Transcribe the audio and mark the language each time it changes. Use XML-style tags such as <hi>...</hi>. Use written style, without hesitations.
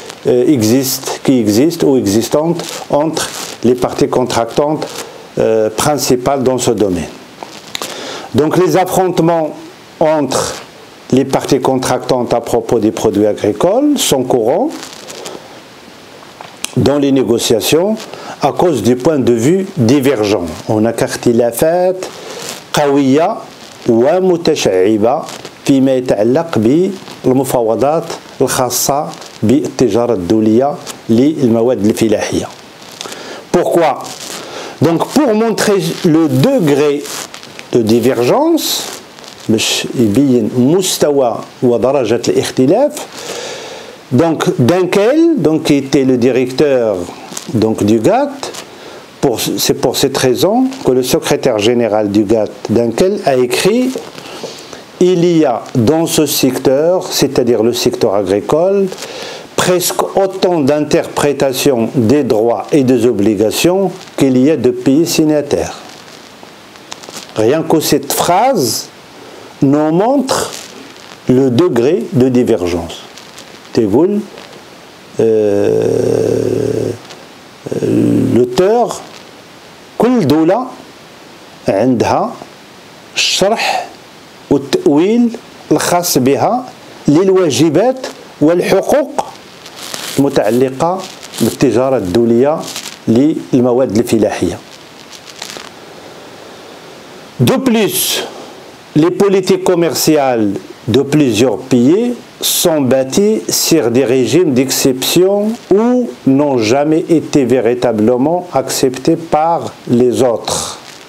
<fr>qui existent ou existantes entre les parties contractantes principales dans ce domaine. Donc les affrontements entre les parties contractantes à propos des produits agricoles sont courants dans les négociations à cause du point de vue divergent. On a</fr> <ar>اختلافات قوية ومتشعبة فيما يتعلق بالمفاوضات الخاصة بالتجارة الدولية للمواد الفلاحية.</ar> <fr>Pourquoi? Donc pour montrer le degré de divergence</fr> <ar>باش يبين مستوى ودرجة الاختلاف.</ar> <fr>Donc Dunkel, qui était le directeur du GATT, c'est pour cette raison que le secrétaire général du GATT, Dunkel, a écrit « Il y a dans ce secteur, c'est-à-dire le secteur agricole, presque autant d'interprétations des droits et des obligations qu'il y a de pays signataires. » Rien que cette phrase nous montre le degré de divergence.</fr> <ar>تقول l'auteur كل دولة عندها الشرح والتأويل الخاص بها للواجبات والحقوق المتعلقة بالتجارة الدولية للمواد الفلاحية.</ar> <fr>De plus, les politiques commerciales de plusieurs pays sont bâtis sur des régimes d'exception ou n'ont jamais été véritablement acceptés par les autres.</fr>